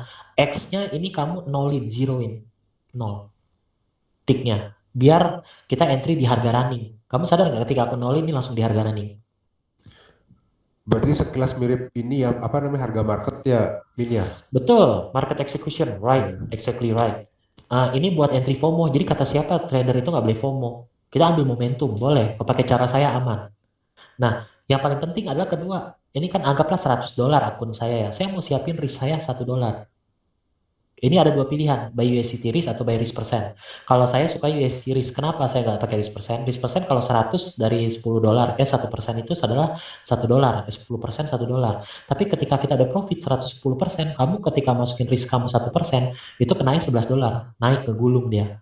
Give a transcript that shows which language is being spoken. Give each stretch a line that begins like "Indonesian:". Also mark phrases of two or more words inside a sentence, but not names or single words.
Indonesian: X-nya ini kamu nolin, zeroin, nol ticknya. Biar kita entry di harga running. Kamu sadar nggak ketika aku nolin ini langsung di harga running? Berarti sekilas mirip ini ya, apa namanya, harga market ya, Min ya? Betul,
English: market execution, right, exactly right.
Indonesian: Ini buat entry FOMO. Jadi kata siapa trader itu nggak boleh FOMO. Kita ambil momentum, boleh. Kalau pakai cara saya aman. Nah, yang paling penting adalah kedua. Ini kan anggaplah $100 akun saya ya. Saya mau siapin risk saya $1. Ini ada dua pilihan,
English: buy USDT risk atau buy risk persen.
Indonesian: Kalau saya suka
English: USDT risk.
Indonesian: Kenapa saya nggak pakai risk persen? Risk persen kalau 100 dari $10, 1% itu adalah $1, 10% $1. Tapi ketika kita ada profit 110%, kamu ketika masukin risk kamu 1%, itu kenanya $11, naik ke gulung dia.